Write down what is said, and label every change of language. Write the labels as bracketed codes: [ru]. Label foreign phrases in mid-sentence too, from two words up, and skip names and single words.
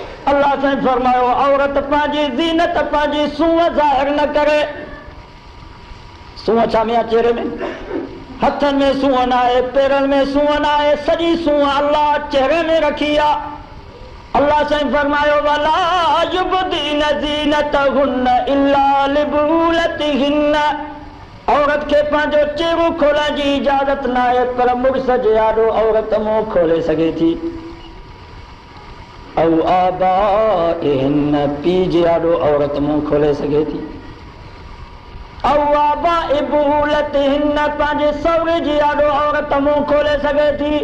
[sd] अल्लाह साईं फरमायो, औरत पंहिंजी ज़ीनत, पंहिंजी सूंहं ज़ाहिर न करे। सूंहं छा में आहे? चेहरे में। हथनि में सूंहं न आहे, पेरनि में सूंहं न आहे, सॼी सूंहं अल्लाह चेहरे में रखी आहे। अल्लाह साईं फरमायो, [ar] ولا يبدين زينتهن إلا لبعولتهن. [sd] औरत खे पंहिंजो चेहरो खोलण जी इजाज़त न आहे, पर मुड़ुस जे आॾो औरत मुंहुं खोले सघे थी। [ar] أو آبائهن, [sd] पीउ जे आॾो औरत मुंहुं खोले सघे थी। [ar] أو آباء بعولتهن, [sd] पंहिंजे सहुरे जे आॾो औरत मुंहुं खोले सघे थी।